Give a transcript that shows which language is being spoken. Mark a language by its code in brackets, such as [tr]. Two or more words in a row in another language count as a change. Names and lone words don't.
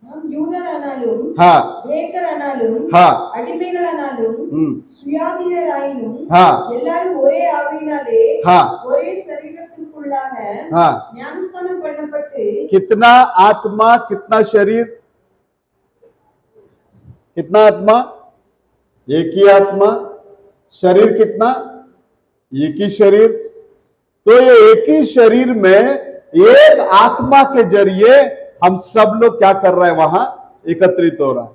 [ta] யூதரானாலும் [hi] हा [ta] கிரேக்கரானாலும் [hi] हा [ta] அடிமைகளானாலும் சுயாதீனராயினும் [hi] हा [ta] எல்லாரும் ஒரே ஆவியினாலே [hi] हा [ta] ஒரே சரீரத்திற்குள்ளாக [hi] हा [ta] ஞானஸ்நானம் பண்ணப்பட்டு [hi] कितना आत्मा कितना शरीर, कितना आत्मा, एक ही आत्मा, शरीर कितना, एक ही शरीर। तो ये एक ही शरीर में एक आत्मा के जरिए हम सब लोग क्या कर रहे हैं, वहां एकत्रित हो रहा है।